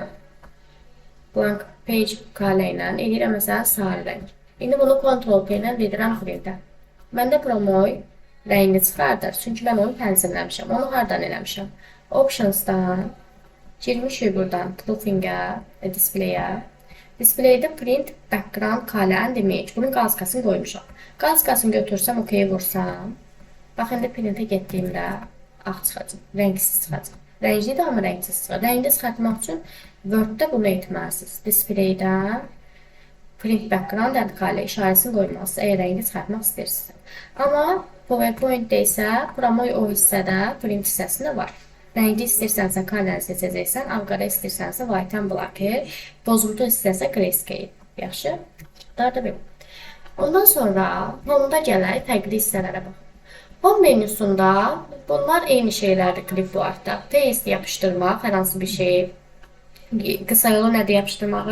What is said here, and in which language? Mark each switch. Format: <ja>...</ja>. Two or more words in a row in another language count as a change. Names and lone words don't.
<en>Blank page</en> <az>kalə ilə edirəm məsələn sarı rəng. İndi bunu Ctrl-P ilə verirəm printə. Məndə promoy rəngi çıxardır. Çünki mən onu tənzimləmişəm. Onu hardan eləmişəm? Optionsdan girmişik buradan Proofing-ə, Display-ə.</az> <en>Display-də print background color and image.</en> <az>Bunun qalskasını qoymuşam. Qalskasını götürsəm, OK vursam. Bax, indi printə getdiyimdə ağ çıxacaq, rəngsiz çıxacaq. Rənglidir, amma rəngsiz çıxır. Rəngli çıxartmaq üçün Word-də bunu etməlisiniz. Display-də</az> <en>print background and color</en> <az>işarəsini qoymalısınız, əgər rəngli çıxartmaq istəyirsiniz. Amma PowerPoint-də isə promoy o hissədə, print hissəsində var. Rəngli istəyirsənsə color seçəcəksən, ağ-qara istəyirsənsə</az> <en>white and black,</en> <az>bozuntu istəyirsə grayscale. Yaxşı? Daha da belə. Ondan sonra Home-da gələk fərqli hissələrə baxın. Home menüsündə bunlar eyni şeylərdir clipboardda. Paste yapışdırmaq, hər hansı bir şeyi. Qısa yolu nədir yapışdırmağı?</az>